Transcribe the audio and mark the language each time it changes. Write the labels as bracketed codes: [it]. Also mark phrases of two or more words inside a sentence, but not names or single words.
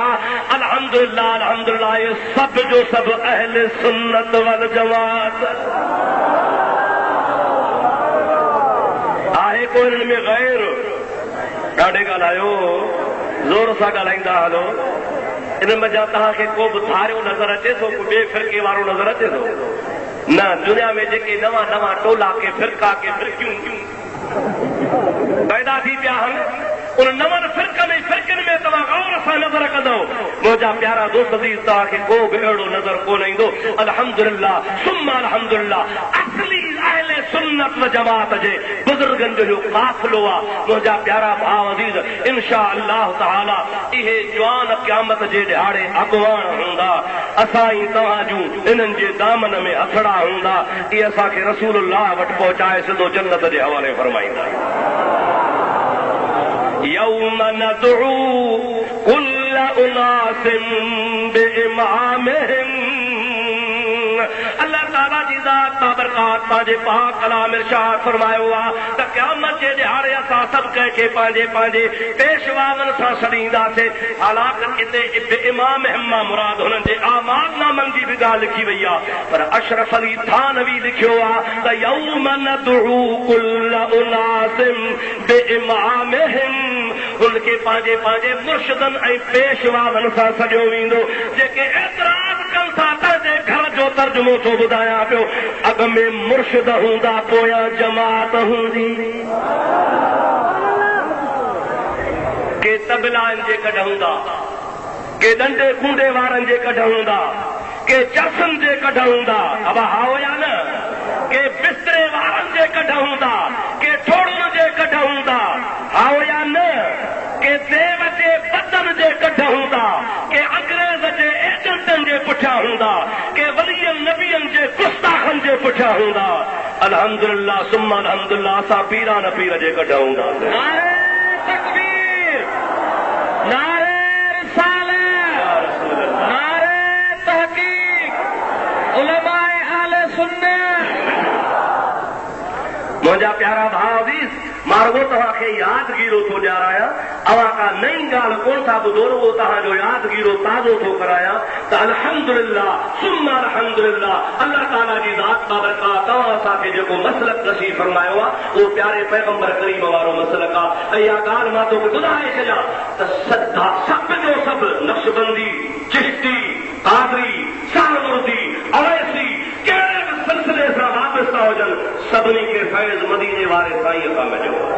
[ar] الحمد لله الحمد لله, [sd] ये सभु जो सभु अहले सुन्नत वल जमात आहे। कोई हिननि में गैर ॾाढे ॻाल्हायो, ज़ोर सां ॻाल्हाईंदा हलो। इन मज़ा तव्हांखे को बि धारियो नज़र अचे थो, को ॿिए फिरके वारो नज़र अचे थो? न, दुनिया में जेके नवां नवां टोला के फिरका के फिरकियूं पैदा थी पिया आहिनि, उन नवनि फिरकनि में तव्हां गौर सां नज़र कंदो, मुंहिंजा प्यारा दोस्त अज़ीज़, तव्हांखे को बि अहिड़ो नज़र कोन ईंदो। [ar] الحمد لله ثم الحمد لله, [sd] असली अहले सुन्नत व जमात जे बुज़ुर्गनि जो काफ़िलो आहे। मुंहिंजा प्यारा भाउ अज़ीज़, [ar] إن شاء الله تعالى [sd] इहे जवान क़यामत जे ॾिहाड़े अॻुवान हूंदा, असां ई तव्हां जूं इन्हनि जे दामन में हथड़ा हूंदा। इहे असांखे रसूलुल्लाह वटि पहुचाए सिधो जन्नत जे हवाले फरमाईंदा। [ar] يوم ندعو كل أناس بإمامهم. [sd] अल्लाह ताला जी ज़ात बाबरकात पंहिंजे पाक कलाम इरशाद फरमायो आहे त क़यामत जे ॾिहाड़े असां सभु कंहिंखे पंहिंजे पंहिंजे पेशवावनि सां छॾींदासीं। हालांकि हिते बिइमामिहिम मां मुराद हुननि जे आमाल नामनि जी बि ॻाल्हि लिखी वई आहे, पर अशरफ अली थानवी लिखियो आहे त [ar] يوم ندعو كل أناس بإمامهم. [sd] हुनखे पंहिंजे पंहिंजे मुर्शिदनि ऐं पेशवावनि सां सॼो वेंदो। जेके एतिराज़ कनि था तंहिंजे घर जो तर्जुमो थो ॿुधायां पियो। अॻ में मुर्शिद हूंदा, पोयां जमात हूंदी। के तबलानि जे कढ हूंदा, के डंडे कूंडे वारनि जे कढ हूंदा, के चरसनि जे कढ हूंदा। अब हाओ या न? के बिस्तरे वारनि जे कढ हूंदा, के ठोड़ुनि जे कढ हूंदा। हाओ या न? के देव जे बदन जे कढ हूंदा, के अंग्रेज़ जे एजेंटनि जे पुठियां हूंदा, के वलियनि नबियनि जे गुस्ताखनि जे पुठियां हूंदा। [ar] الحمد لله ثم الحمد لله, [sd] असां पीरान पीर जे कढ हूंदा। नारे तकबीर, नारे रिसालत, नारे तहकीक, उलमाए अहले सुन्नत। मुंहिंजा प्यारा भाउ अज़ीज़, मां रुगो तव्हांखे यादगीरो थो ॾियारायां। अवां का नई ॻाल्हि कोन था ॿुधो, रुगो तव्हांजो यादगीरो ताज़ो थो करायां त [ar] الحمد لله ثم الحمد لله, [sd] अल्लाह ताला जी ज़ात बाबरकात तव्हां असांखे जेको मसलक नसीब फरमायो आहे, उहो प्यारे पैगंबर करीम वारो मसलक आहे। ऐं इहा ॻाल्हि मां तोखे ॿुधाए छॾियां त सभु जो सभु नक्शबंदी, चिश्ती, क़ादरी, साहनुर्दी, अवैसी, कहिड़े बि सिलसिले सां वाबस्ता हुजनि, सभिनी खे फैज़ मदीने वारे साईं खां मिलियो।